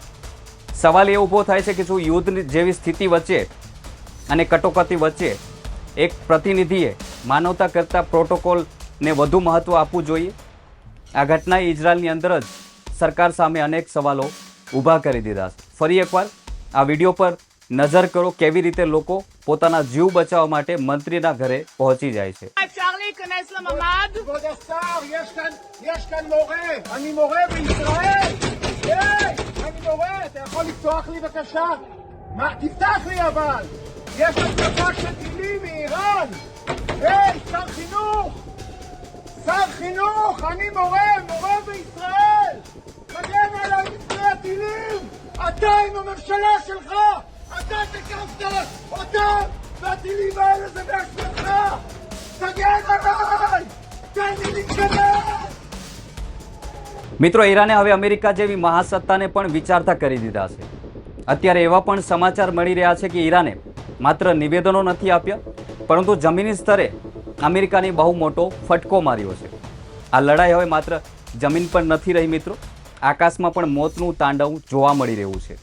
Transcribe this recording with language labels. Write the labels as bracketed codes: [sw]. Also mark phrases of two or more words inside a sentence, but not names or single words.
[gu] સવાલ એ ઊભો થાય છે કે શું યુદ્ધ જેવી સ્થિતિ વચ્ચે અને કટોકટી વચ્ચે એક પ્રતિનિધિએ માનવતા કરતાં પ્રોટોકોલને વધુ મહત્ત્વ આપવું જોઈએ? આ ઘટનાએ ઇઝરાયલની અંદર જ સરકાર સામે અનેક સવાલો ઊભા કરી દીધા છે. ફરી એકવાર આ વિડીયો પર નજર કરો કેવી રીતે લોકો પોતાના જીવ બચાવવા માટે મંત્રીના ઘરે પહોંચી જાય છે. [he] אפשר להיכנס לממ"ד? כבוד השר, יש כאן מורה, אני מורה בישראל. היי, אני מורה, אתה יכול לפתוח לי בבקשה? מה, תפתח לי אבל. יש התקפה של טילים מאיראן. היי, שר חינוך. שר חינוך, אני מורה בישראל. מגן עליי מפני הטילים. אתה עם הממשלה שלך. אתה תקפת אותם, והטילים האלה זה באשמתך. תגן עליי! תן לי להתקדם! [gu] મિત્રો, ઈરાને હવે અમેરિકા જેવી મહાસત્તાને પણ વિચારતા કરી દીધા છે. અત્યારે એવા પણ સમાચાર મળી રહ્યા છે કે ઈરાને માત્ર નિવેદનો નથી આપ્યા, પરંતુ જમીની સ્તરે અમેરિકાને બહુ મોટો ફટકો માર્યો છે. આ લડાઈ હવે માત્ર જમીન પર નથી રહી મિત્રો, આકાશમાં પણ મોતનું તાંડવ જોવા મળી રહ્યું છે.